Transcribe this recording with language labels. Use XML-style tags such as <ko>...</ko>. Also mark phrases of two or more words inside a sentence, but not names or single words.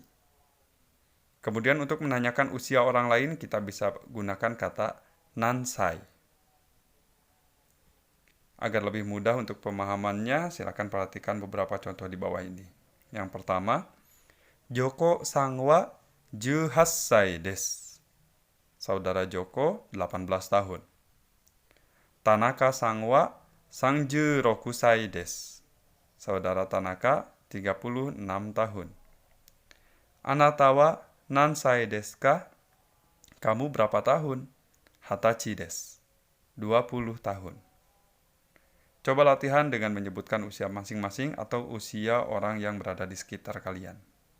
<id>Kemudian untuk menanyakan usia orang lain, kita bisa gunakan kata nansai. Agar lebih mudah untuk pemahamannya, silakan perhatikan beberapa contoh di bawah ini. Yang pertama,</id> <ja>ジョコさんは18歳です.</ja> <id>Saudara Joko, 18 tahun.</id> <ja>田中さんは36歳です.</ja> <id>Saudara Tanaka, 36 tahun.</id> <ja>あなたは何歳ですか?</ja> <id>Kamu berapa tahun?</id> <ja>二十歳です.</ja> <id>20 tahun. Coba latihan dengan menyebutkan usia masing-masing atau usia orang yang berada di sekitar kalian.</id>